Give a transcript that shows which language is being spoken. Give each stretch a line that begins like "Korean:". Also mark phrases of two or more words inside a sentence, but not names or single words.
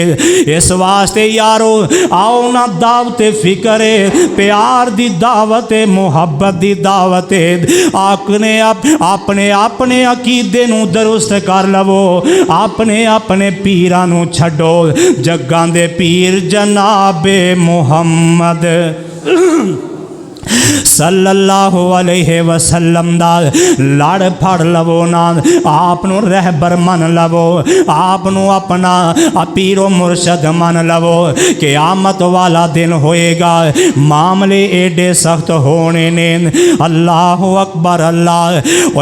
Punjabi: ਇਸ ਵਾਸਤੇ ਯਾਰੋ ਆਓ ਨਾ ਦਾਵਤ ਫ਼ਿਕਰ ਪਿਆਰ ਦੀ ਦਾਵਤ ਮੁਹੱਬਤ ਦੀ ਦਾਵਤ ਆਕਨੇ ਆਪਣੇ ਆਪਣੇ ਅਕੀਦੇ ਨੂੰ ਦਰੁਸਤ ਕਰ ਲਵੋ, ਆਪਣੇ ਆਪਣੇ ਪੀਰਾਂ ਨੂੰ ਛੱਡੋ। ਜੱਗਾਂ ਦੇ ਪੀਰ ਜਨਾਬੇ ਮੁਹੰਮਦ
Arabic: صلى الله عليه وسلم
Punjabi: ਦਾ ਲੜ ਫੜ ਲਵੋ ਨਾ, ਆਪ ਨੂੰ ਰਹਿਬਰ ਮੰਨ ਲਵੋ, ਆਪ ਨੂੰ ਆਪਣਾ ਪੀਰੋ ਮੁਰਸ਼ਦ ਮੰਨ ਲਵੋ। ਕ਼ਿਆਮਤ ਵਾਲਾ ਦਿਨ ਹੋਏਗਾ, ਮਾਮਲੇ ਏਡੇ ਸਖ਼ਤ ਹੋਣੇ ਨੇ।
Arabic: الله أكبر الله.